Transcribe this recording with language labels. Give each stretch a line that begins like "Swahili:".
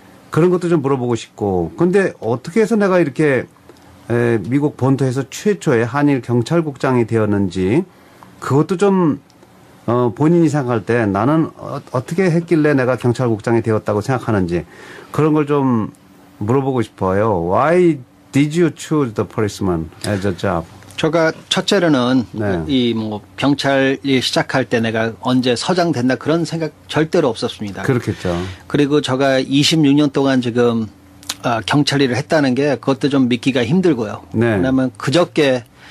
Korean: 그런 것도 좀 물어보고 싶고. 근데 어떻게 해서 내가 이렇게 미국 본토에서 최초의 한일 경찰국장이 되었는지 그것도 좀 본인이 생각할 때 나는 어떻게 했길래 내가 경찰국장이 되었다고 생각하는지 그런 걸 좀 물어보고 싶어요.
English: Why did you choose the policeman as a job?
Korean: 제가 첫째로는 이 경찰이 시작할 때 내가 언제 서장 된다 그런 생각 절대로 없었습니다. 그렇겠죠. 그리고 제가 26년 동안 지금 경찰 일을 했다는 게 그것도 좀 믿기가 힘들고요. 왜냐하면 그저께